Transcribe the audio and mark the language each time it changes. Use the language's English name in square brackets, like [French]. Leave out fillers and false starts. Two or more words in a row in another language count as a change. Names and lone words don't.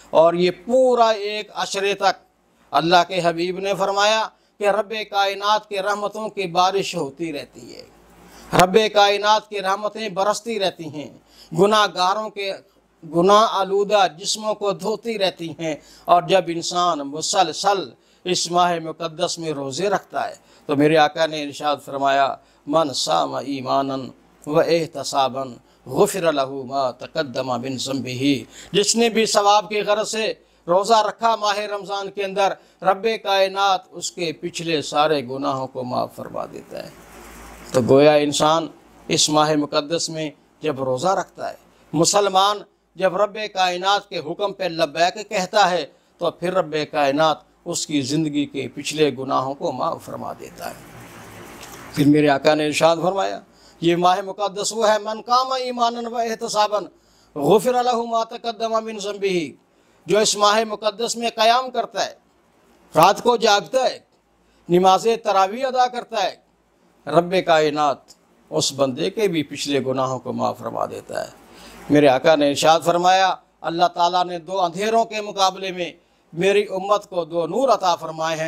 [Urdu] اور یہ پورا ایک عشرے تک اللہ کے حبیب نے فرمایا کہ ربِ کائنات کی رحمتوں کی بارش ہوتی رہتی ہے، ربِ کائنات کی رحمتیں برستی رہتی ہیں، گناہگاروں کے گناہ آلودہ جسموں کو دھوتی رہتی ہیں. اور جب انسان مسلسل اس ماہِ مقدس میں روزے رکھتا ہے تو میرے آقا نے ارشاد فرمایا, [Arabic] من صام إيمانا و احتسابا غفر له ما تقدم من ذنبه. [Urdu] جس نے بھی ثواب کی غرض سے روزہ رکھا ماہِ رمضان کے اندر، ربِ کائنات اس کے پچھلے سارے گناہوں کو معاف فرما دیتا ہے. تو گویا انسان اس ماہِ مقدس میں جب روزہ رکھتا ہے، مسلمان جب ربِ کائنات کے حکم پہ لبیک کہتا ہے، تو پھر ربِ کائنات اس کی زندگی کے پچھلے گناہوں کو معاف فرما دیتا ہے. پھر میرے آقا نے ارشاد فرمایا، یہ ماہِ مقدس وہ ہے, [Arabic] من قام إيمانا و احتسابا غفر له ما تقدم من ذنبه, [Urdu] جو اس ماہِ مقدس میں قیام کرتا ہے، رات کو جاگتا ہے، نمازِ تراویح ادا کرتا ہے، ربِ کائنات اس بندے کے بھی پچھلے گناہوں کو معاف فرما دیتا ہے. میرے آقا نے ارشاد فرمایا، اللہ تعالیٰ نے دو اندھیروں کے مقابلے میں میری امت کو دو نور عطا فرمائے ہیں.